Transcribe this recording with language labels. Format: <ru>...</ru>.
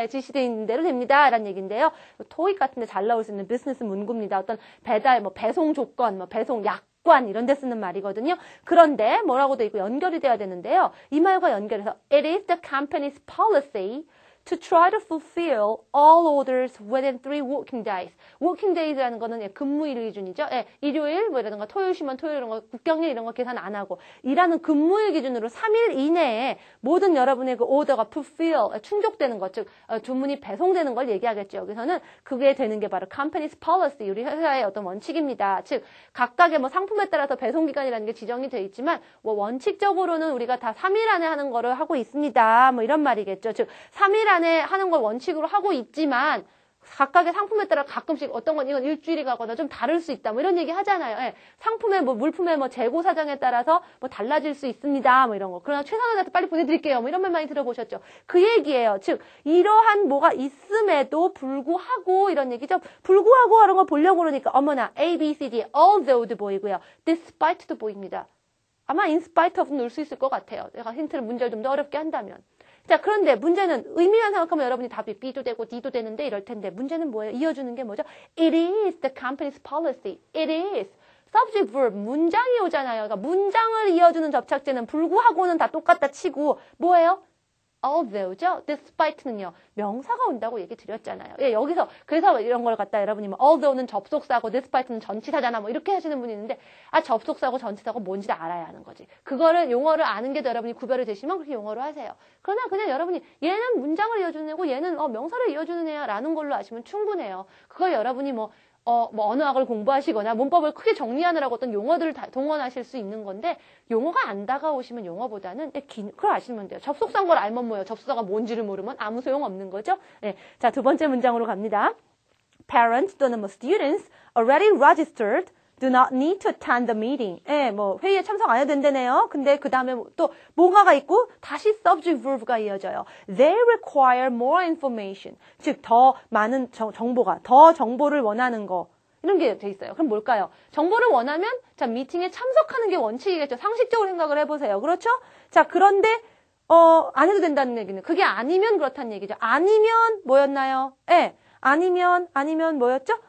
<ko>지시되어 있는 대로 됩니다. 라는 얘기인데요. 토익 같은 데 잘 나올 수 있는 비즈니스 문구입니다. 어떤 배달, 배송 조건, 배송 약관 이런 데 쓰는 말이거든요. 그런데 뭐라고 돼 있고 연결이 돼야 되는데요. 이 말과 연결해서</ko> <en>It is the company's policy to try to fulfill all orders within 3 working days.</en> <ko>working days라는 거는 근무일 기준이죠. 일요일 이라든가 토요일 쉬면 토요일 이런 거 국경일 이런 거 계산 안 하고 일하는 근무일 기준으로 3일 이내에 모든 여러분의 그 오더가 fulfill 충족되는 것, 즉 주문이 배송되는 걸 얘기하겠죠. 여기서는 그게 되는 게 바로 company's policy, 우리 회사의 어떤 원칙입니다. 즉 각각의 상품에 따라서 배송 기간이라는 게 지정이 돼 있지만 원칙적으로는 우리가 다 3일 안에 하는 거를 하고 있습니다. 이런 말이겠죠. 즉 3일 안에 하는 걸 원칙으로 하고 있지만 각각의 상품에 따라 가끔씩 어떤 건 이건 일주일이 가거나 좀 다를 수 있다. 이런 얘기 하잖아요. 상품의 물품의 재고 사정에 따라서 달라질 수 있습니다. 이런 거. 그러나 최선을 빨리 보내드릴게요. 이런 말 많이 들어보셨죠. 그 얘기예요. 즉 이러한 뭐가 있음에도 불구하고 이런 얘기죠. 불구하고 이런 거 보려고 그러니까 어머나 A, B, C, D, although도 보이고요. despite도 보입니다. 아마 in spite of 넣을 수 있을 것 같아요. 제가 힌트를 문제를 좀 더 어렵게 한다면. 자, 그런데 문제는 의미만 생각하면 여러분이 답이 B도 되고 D도 되는데 이럴 텐데 문제는 뭐예요? 이어주는 게 뭐죠?</ko> <en>It is the company's policy. It is.</en> <ko>subject verb, 문장이 오잖아요. 그러니까 문장을 이어주는 접착제는 불구하고는 다 똑같다 치고 뭐예요? although죠? despite는요. 명사가 온다고 얘기 드렸잖아요. 여기서 그래서 이런 걸 갖다 여러분이 although는 접속사고 despite는 전치사잖아. 이렇게 하시는 분이 있는데 접속사고 전치사고 뭔지를 알아야 하는 거지. 그거를 용어를 아는 게 더 여러분이 구별을 되시면 그렇게 용어로 하세요. 그러나 그냥 여러분이 얘는 문장을 이어주는 애고 얘는 명사를 이어주는 애야 라는 걸로 아시면 충분해요. 그걸 여러분이 언어학을 공부하시거나 문법을 크게 정리하느라고 어떤 용어들을 동원하실 수 있는 건데 용어가 안 다가오시면 용어보다는 그걸 아시면 돼요. 접속사인 걸 알면 뭐예요? 접속사가 뭔지를 모르면 아무 소용없는 거죠. 자, 두 번째 문장으로 갑니다.</ko> <en>Parents</en> <ko>또는</ko> <en>students already registered do not need to attend the meeting.</en> <ko>회의에 참석 안 해도 된다네요. 근데 그 다음에 또 뭔가가 있고 다시 subject verb가 이어져요.</ko> <en>They require more information.</en> <ko>즉, 더 많은 더 정보를 원하는 거. 이런 게 돼 있어요. 그럼 뭘까요? 정보를 원하면, 자, 미팅에 참석하는 게 원칙이겠죠. 상식적으로 생각을 해보세요. 그렇죠? 자, 그런데, 안 해도 된다는 얘기는. 그게 아니면 그렇다는 얘기죠. 아니면 뭐였나요? 아니면 뭐였죠?</ko>